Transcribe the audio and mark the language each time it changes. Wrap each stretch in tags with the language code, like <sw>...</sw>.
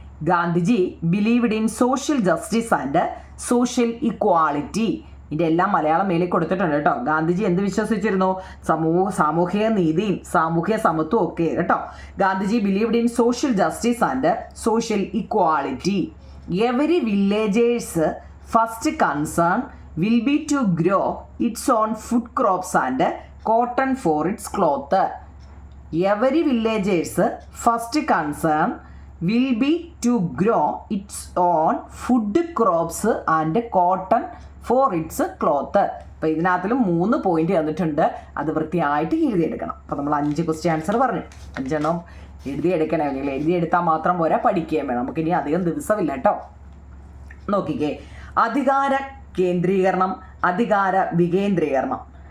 <en>Gandhiji believed in social justice and social equality.</en> <ml>ഇതിൻ്റെ എല്ലാം മലയാളം മേലിൽ കൊടുത്തിട്ടുണ്ട് കേട്ടോ. ഗാന്ധിജി എന്ത് വിശ്വസിച്ചിരുന്നു? സാമൂഹിക നീതിയും സാമൂഹിക സമത്വവും ഒക്കെ കേട്ടോ.</ml> <en>Gandhiji believed in social justice and social equality. Every villager's first concern will be to grow its own food crops and cotton for its cloth. Every villager's first concern will be to grow its own food crops and cotton for its cloth.</en> <ml>അപ്പോൾ ഇതിനകത്തിലും 3 point തന്നിട്ടുണ്ട്. അത് വൃത്തിയായിട്ട് എഴുതിയെടുക്കണം. അപ്പോൾ നമ്മൾ 5 question answer പറഞ്ഞു. 5 എണ്ണം എഴുതിയെടുക്കണേ. നിങ്ങൾ എഴുതിയെടുത്താൽ മാത്രം പോരാ, പഠിക്കുകയും വേണം. നമുക്കിനി അധികം ദിവസമില്ല കേട്ടോ. നോക്കിക്കേ, അധികാര കേന്ദ്രീകരണം, അധികാര വികേന്ദ്രീകരണം.</ml>